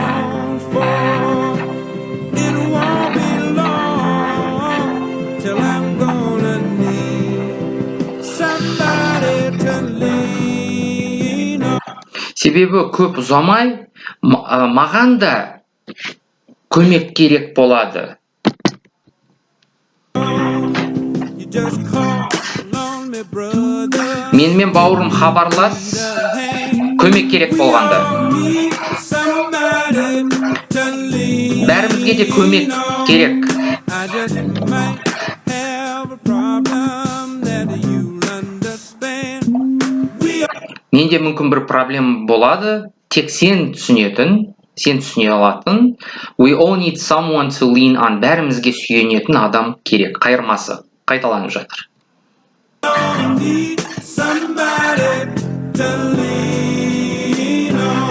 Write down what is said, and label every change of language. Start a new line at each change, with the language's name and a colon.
English: It won't be long till I'm gonna need somebody to lean on.
Kazakh: Себебі көп ұзамай маған да көмек керек болады.
English: You just call on me, brother.
Kazakh: Менімен бауырым хабарлас, көмек керек болғанда.
English: Need somebody to lean.
Kazakh: Бәрімізге де көмек керек.
English: I just might have a problem that you'll understand. We
Kazakh: Менде мүмкін бір проблема болады, тек сен түсінетін, сен түсіне алатын.
English: We all need someone to lean on.
Kazakh: Бәрімізге сүйенетін адам керек. Қайырмасы қайталанып жатыр.
English: all need somebody to lean on.